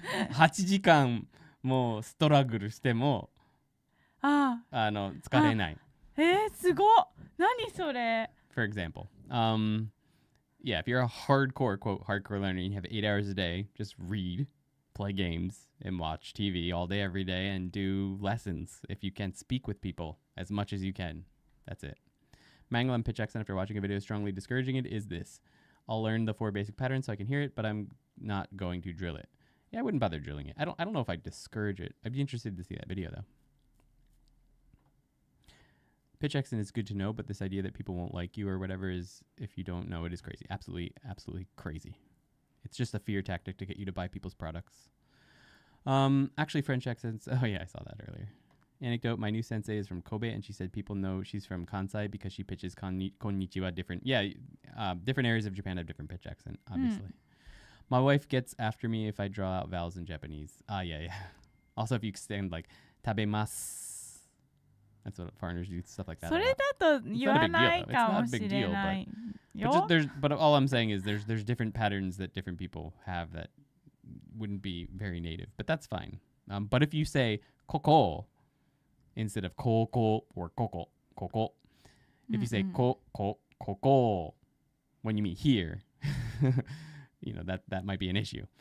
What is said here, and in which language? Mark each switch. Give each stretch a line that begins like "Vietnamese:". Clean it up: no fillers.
Japanese: 8時間もストラグルしても疲れない。すごっ。何それ？
English: For example, yeah, if you're a hardcore, quote, hardcore learner, you have 8 hours a day, just read, play games, and watch TV all day, every day, and do lessons if you can speak with people as much as you can. That's it. Manglam pitch accent after watching a video strongly discouraging it is this. I'll learn the 4 basic patterns so I can hear it, but I'm not going to drill it. Yeah, I wouldn't bother drilling it. I don't know if I'd discourage it. I'd be interested to see that video, though. pitch accent is good to know, but this idea that people won't like you or whatever is, if you don't know, it is crazy. Absolutely, absolutely crazy. It's just a fear tactic to get you to buy people's products. Actually, French accents. Oh yeah, I saw that earlier. Anecdote: my new sensei is from Kobe, and she said people know she's from Kansai because she pitches konnichiwa different. Yeah, different areas of Japan have different pitch accent, obviously. My wife gets after me if I draw out vowels in Japanese. Yeah. Also, if you extend like tabemasu. That's what foreigners do, stuff like that.
Japanese: それだと言わないかもしれないよ。
English: But all I'm saying is there's different patterns that different people have that wouldn't be very native, but that's fine. But if you say koko instead of koko or koko, if you say koko when you mean here, you know that might be an issue.